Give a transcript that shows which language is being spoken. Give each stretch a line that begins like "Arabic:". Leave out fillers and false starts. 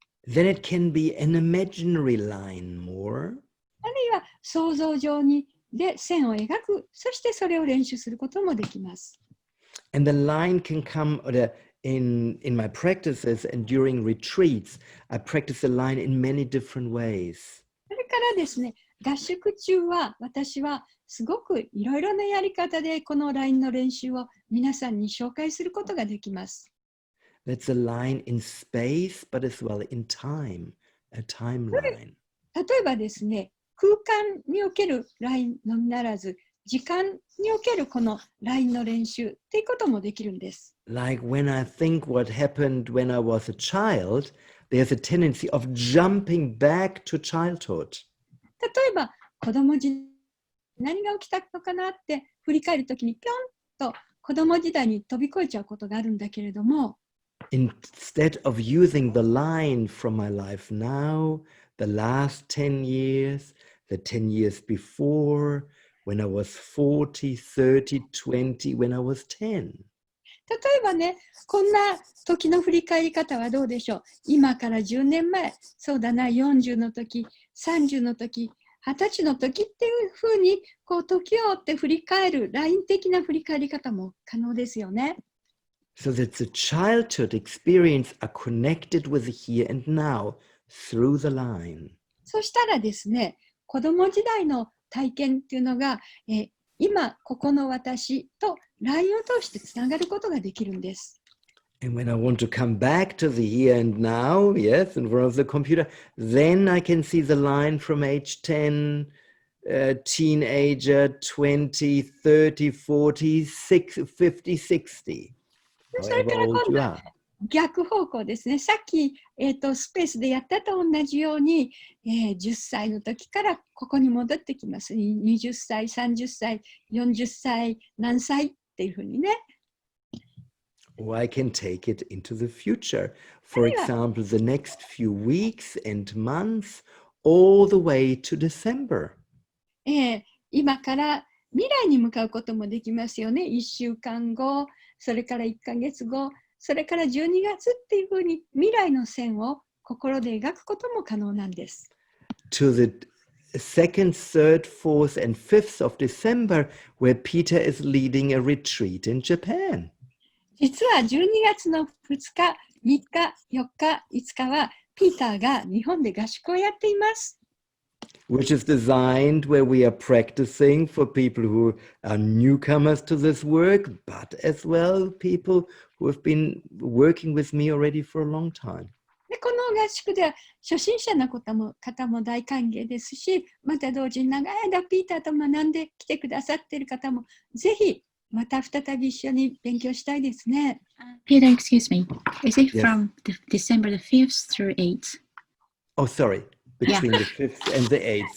English: Then it can be an imaginary line more.
Japanese: あるいは想像上にで線を描く、そしてそれを練習することもできます。
English: And the line can come in my practices and during retreats. I practice the line in many different ways.
Japanese: それからですね、合宿中は私はすごくいろいろなやり方でこのラインの練習を皆さんに紹介することができます。
English: That's a line in space, but as well in time, a timeline.
Japanese: 例えばですね、空間におけるラインのみならず、時間におけるこのラインの練習っていうこともできるんです。
English: Like when I think what happened when I was a child, there's a tendency of jumping back to childhood.
Japanese: 例えば、子供時代何が起きたのかなって振り返るときにぴょんと子供時代に飛び越えちゃうことがあるんだけれども、
English: Instead of using the line from my life now, the last 10 years, the 10 years before, when I was 40, 30, 20, when I was 10.
Japanese: 例えばね、こんな時の振り返り方はどうでしょう。今から10年前、そうだな、40の時、30の時、 20歳の時っていうふうに、こう時を追って振り返る、ライン的な振り返り方も可能ですよね。
English: So that the childhood experience are connected with the here and now through the line.
Japanese: そしたらですね、子供時代の体験っていうのが、今ここの私とラインを通してつながることができるんです。
English: And when I want to come back to the here and now, yes, in front of the computer, then I can see the line from age 10, teenager, 20, 30, 40, 50, 60.
Japanese: それから
English: However old you
Japanese: 度
English: are.
Japanese: 逆方向ですね。さっき、スペースでやったと同じように、10歳の時からここに戻ってきます。 20歳、30歳、40歳、何歳っていうふうにね。
English: Or I can take it into the future. For example, the next few weeks and months, all the way to December.
Japanese: 今から未来に向かうこともできますよね。1週間後、それから1ヶ月後、それから12月っていうふうに未来の線を心で描くことも可能なんです。
English: To the 2nd, 3rd, 4th, and 5th of December, where Peter is leading a retreat in Japan.
Japanese: 実は12月の2日、3日、4日、5日はピーターが日本で合宿をやっています。
English: Which is designed where we are practicing for people who are newcomers to this work, but as well people who have been working with me already for a long time.
Japanese: でこの合宿では初心者の方も大歓迎ですし、また同時に長い間ピーターと学んできてくださっている方もぜひまた再び一緒に勉強したいですね。
English: Peter, excuse me. Is it Yes. from December the 5th through 8th? Oh, sorry. Between the 5th and the 8th.